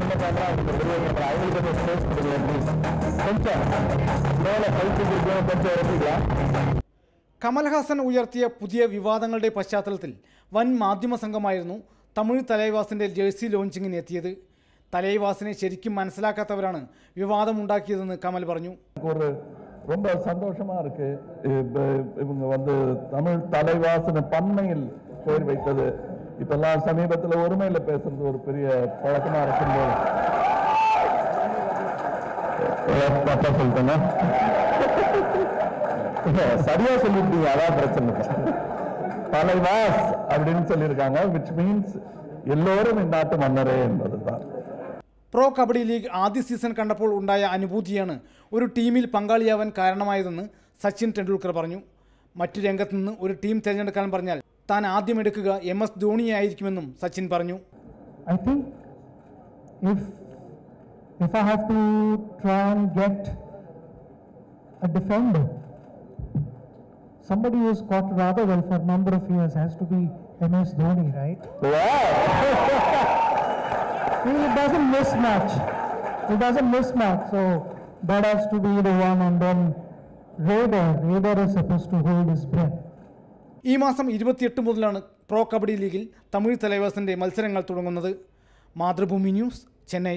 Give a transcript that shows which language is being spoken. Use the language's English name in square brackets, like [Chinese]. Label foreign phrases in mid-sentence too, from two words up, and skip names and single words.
[Malayalam] കമൽഹാസൻ ഉയർത്തിയ പുതിയ വിവാദങ്ങളുടെ പശ്ചാത്തലത്തിൽ വൻ മാധ്യമ സംഘമായിരുന്നു തമിഴ് തലൈവാസിൻ്റെ ജേഴ്സി ലോഞ്ചിങ്ങിന് എത്തിയത്. തലൈവാസിനെ ശരിക്കും മനസ്സിലാക്കാത്തവരാണ് വിവാദമുണ്ടാക്കിയതെന്ന് കമൽ പറഞ്ഞു. [Tamil] ரொம்ப சந்தோஷமா இருக்கு. இவங்க வந்து தமிழ் தலைவாசன பன்மையில் பேர் வைத்தது. இப்பெல்லாம் சமீபத்தில் ஒருமையில பேசுறது ஒரு பெரிய பழக்கமா இருக்கும்போது தப்பா சொல்லிட்டேன்னா சரியா சொல்லிட்டீங்க, அதான் பிரச்சனை. தலைவாஸ் அப்படின்னு சொல்லியிருக்காங்க, [English] which means [Tamil] எல்லோரும் இந்நாட்டு மன்னரே என்பதுதான். [Malayalam] പ്രോ കബഡി ലീഗ് ആദ്യ സീസൺ കണ്ടപ്പോൾ ഉണ്ടായ അനുഭൂതിയാണ് ഒരു ടീമിൽ പങ്കാളിയാവാൻ കാരണമായതെന്ന് സച്ചിൻ ടെണ്ടുൽക്കർ പറഞ്ഞു. മറ്റു രംഗത്ത് നിന്ന് ഒരു ടീം തിരഞ്ഞെടുക്കാൻ പറഞ്ഞാൽ താൻ ആദ്യം എടുക്കുക MS ധോണിയായിരിക്കുമെന്നും സച്ചിൻ പറഞ്ഞു. [English] I think if I have to try and get a defender, somebody who's got rather well for a number of years has to be MS Dhoni, right? Wow. He doesn't miss much. So that has to be the one. And then Raider is supposed to hold his breath. [Malayalam] ഈ മാസം 28 മുതലാണ് പ്രോ കബഡി ലീഗിൽ തമിഴ് തലൈവാസിൻ്റെ മത്സരങ്ങൾ തുടങ്ങുന്നത്. മാതൃഭൂമി ന്യൂസ്, ചെന്നൈ.